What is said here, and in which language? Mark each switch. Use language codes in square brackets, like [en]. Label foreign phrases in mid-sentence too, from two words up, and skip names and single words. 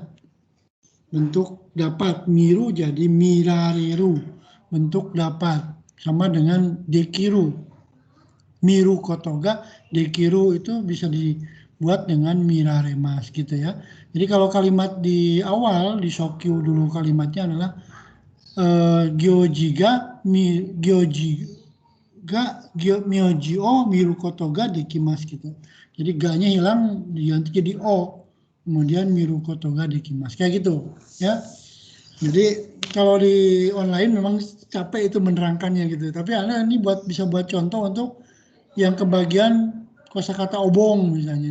[id] Bentuk dapat, miru jadi mirareru, bentuk dapat, sama dengan dekiru. [ja] 見ることが, [id] dekiru itu bisa dibuat dengan miraremas gitu ya. Jadi kalau kalimat di awal, di Shokyu dulu kalimatnya adalah [ja] 行事が、名字を見ることができます [id] gitu. Jadi ga-nya hilang diganti jadi o. Kemudian [ja] 見ることができます. [id] Kayak gitu ya. Jadi kalau di online memang capek itu menerangkannya gitu. Tapi Anda ini bisa buat contoh untuk yang kebagian kosakata obong misalnya.